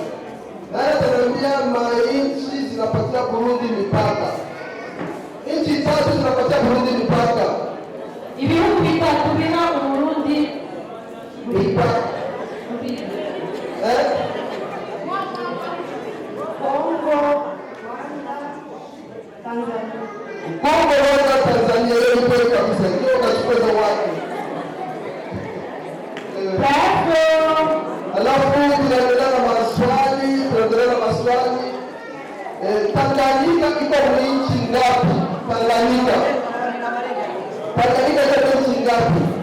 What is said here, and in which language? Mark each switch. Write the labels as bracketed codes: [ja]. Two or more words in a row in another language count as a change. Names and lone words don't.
[sw] Nani ataniambia mainchi zinapatia Burundi mipaka? Nchi 3 zinapatia Burundi mipaka. [rn] Ibihugu bitatu bina Burundi [sw] Mipaka. Kongo, Tanzania. Kongo, Rwanda, Tanzania yote kabisa. Ndio unachukua wapi? Alafu tunaendelea na maswali. Tanganyika iko nchi ngapi? Tanganyika iko nchi ngapi?